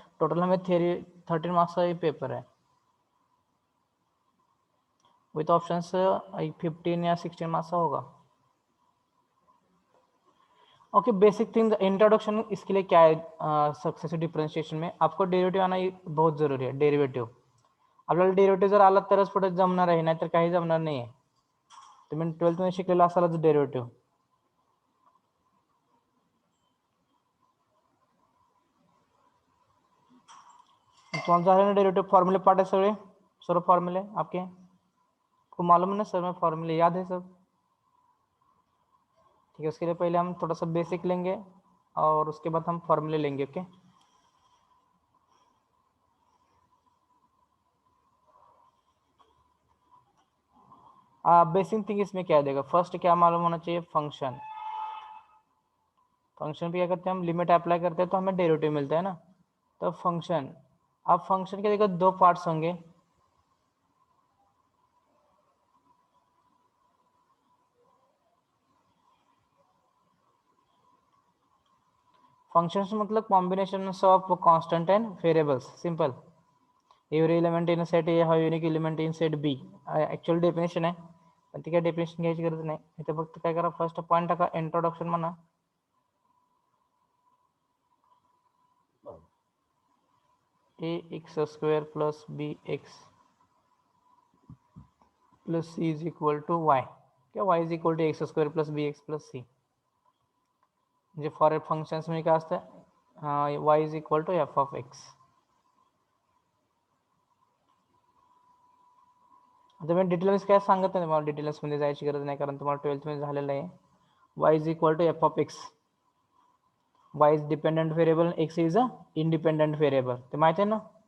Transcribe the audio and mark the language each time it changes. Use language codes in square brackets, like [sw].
[hi] Total हमें theory 13 marks का ये पेपर है, विथ ऑप्शंस 15 या 16 मार्क्स का होगा. ओके, बेसिक थिंग इंट्रोडक्शन इसके लिए क्या है? सक्सेसिव डिफरेंशिएशन में आपको डेरिवेटिव आना बहुत जरूरी है. [mr] डेरिवेटिव आपल्याला डेरिवेटिव जर आला तरच पुढे जमणार आहे, नाहीतर काही जमणार नाही आहे. तुम्ही 12th मध्ये शिकलेला असालच डेरिवेटिव. तुम्हाला झाले ना [hi] डेरिवेटिव फॉर्मूले पार्ट है सगळे, सर्व फॉर्मूले आपके आपको मालूम है ना सर? में फॉर्मूले याद है सब? ठीक है, उसके लिए पहले हम थोड़ा सा बेसिक लेंगे और उसके बाद हम फॉर्मूले लेंगे. ओके, बेसिक थिंग इसमें क्या देगा? फर्स्ट क्या मालूम होना चाहिए? फंक्शन. फंक्शन पे क्या करते हैं हम? लिमिट अप्लाई करते हैं तो हमें डेरिवेटिव मिलता है ना. तो फंक्शन, अब फंक्शन के देखो दो पार्ट्स होंगे. [en] Functions मतलब combination of constant and variables. Simple. Every element in set A हा unique element in set B. [mr] Actual definition आहे, पण ती काय डेफिनेशन घ्यायची गरज नाही. इथे फक्त काय करा, फर्स्ट पॉईंट टाका, इंट्रोडक्शन म्हणा. [en] A x square plus b x plus c is equal to y. किंवा y is equal to x square plus b x plus c. [mr] म्हणजे [en] for f functions [mr] मध्ये काय असतं, [en] Y is equal to f of x. [mr] आता मी details काय सांगत नाही, मला डिटेल्समध्ये जायची गरज नाही कारण तुम्हाला 12th मध्ये झालेलं आहे. [en] Y is equal to f of x. Y is dependent variable, x is a independent variable. [mr] ते माहिती आहे ना.